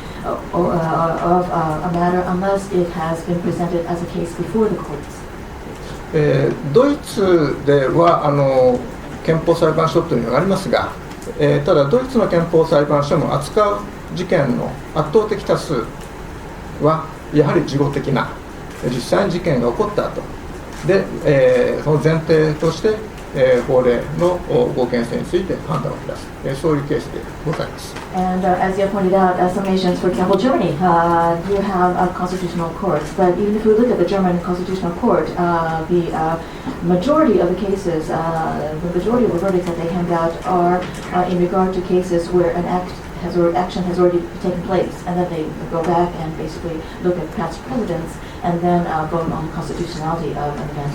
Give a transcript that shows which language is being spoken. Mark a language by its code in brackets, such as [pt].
[en] a matter unless it has been presented as a case before the courts. [ja] ドイツでは憲法裁判所というのがありますが、ただドイツの憲法裁判所も扱う事件の圧倒的多数はやはり事後的な実際に事件が起こった後で、その前提として法令の合憲性について判断を下す、そういうケースでございます。 [en] And as you have pointed out, some nations, for example, Germany, do have constitutional courts. But even if we look at the German constitutional court, the majority of the cases, the majority of the verdicts that they hand out are in regard to cases where an action has already taken place, and then they go back and basically look at past precedents and then vote on the constitutionality of an event.